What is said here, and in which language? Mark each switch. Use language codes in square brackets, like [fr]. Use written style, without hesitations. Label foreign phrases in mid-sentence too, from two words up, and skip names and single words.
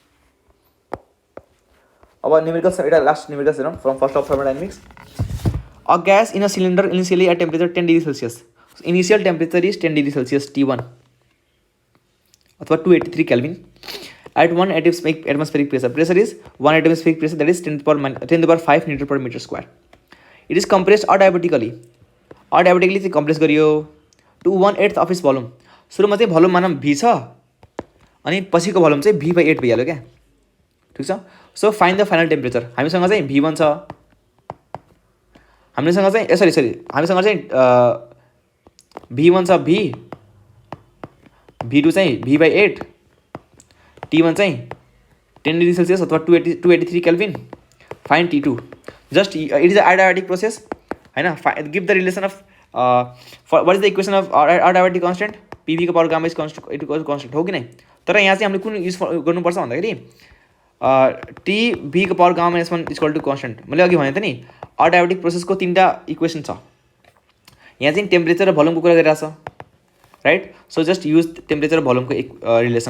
[en] अब न्युमेरिकल्स एउटा last numericals हेरौँ from first of thermodynamics. a gas in a cylinder initially at temperature 10 degree Celsius. initial temperature is 10 degree Celsius T1 अथवा 283 केल्विन. at 1 atmospheric pressure. pressure is 1 atmospheric pressure that is 10⁵ meter per meter square. it is compressed adiabatically. अडायबेटिकली चाहिँ कम्प्रेस गरियो to 1/8 of its volume. [ne] सुरुमा चाहिँ भोल्युम मानौँ V छ अनि पछिको भोल्युम चाहिँ V/8 भइहाल्यो क्या. ठिक छ. [en] so find the final temperature. [ne] हामीसँग चाहिँ V1 छ. हामीसँग चाहिँ हामीसँग चाहिँ V1 छ V, V2 चाहिँ V/8, T1 चाहिँ 10 [en] degree Celsius [ne] अथवा 283 केल्विन. [en] find T2. just it is a adiabatic process होइन. give the relation of what is the equation of adiabatic constant? [ne] PV को [en] power gamma is constant [ne] हो कि नै. तर यहाँ चाहिँ हामीले कुन युज गर्नुपर्छ भन्दाखेरि TV को [en] power gamma -1 equal to constant. [ne] मैले अघि भनेको थिएँ नि अडायबेटिक प्रोसेसको 3टा इक्वेसन छ. यहाँ चाहिँ टेम्परेचर र भोल्युमको कुरा गरिरहेको छ राइट. [en] so just use temperature र भोल्युमको रिलेसन.